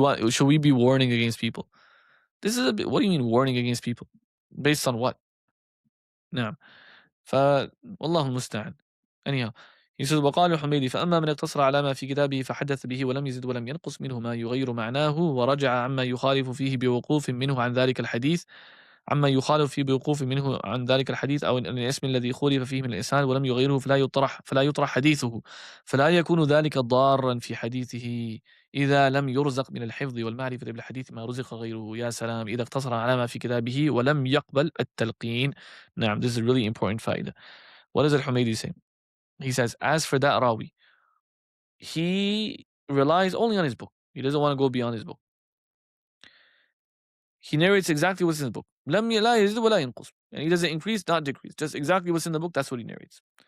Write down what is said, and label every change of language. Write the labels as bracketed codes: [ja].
[en] Should we be warning against people? This is what do you mean warning against people? Based on what? [ar] نعم. والله المستعان. [en] Anyhow, he says, [ar] وقال الحميدي فأما من اقتصر على ما في كتابه فحدث به ولم يزد ولم ينقص منه ما يغير معناه ورجع عما يخالف فيه بوقوف منه عن ذلك الحديث عما يخالف فيه بوقوف منه عن ذلك الحديث أو الاسم الذي خولف فيه من الإسناد ولم يغيره فلا يطرح حديثه فلا يكون ذلك ضارا في حديثه إذا لم يرزق من الحفظ والمعرفة بالحديث ما رزق غيره. يا سلام. إذا اقتصر على ما في كتابه ولم يقبل التلقين. نعم, [en] this is a really important faida. What does al-Humaydi say? He says, as for that rawi, he relies only on his book. He doesn't want to go beyond his book. He narrates exactly what's in the book. [ar] لم ي- لا يزيد ولا ينقص. [en] And he doesn't increase, not decrease. Just exactly what's in the book, that's what he narrates.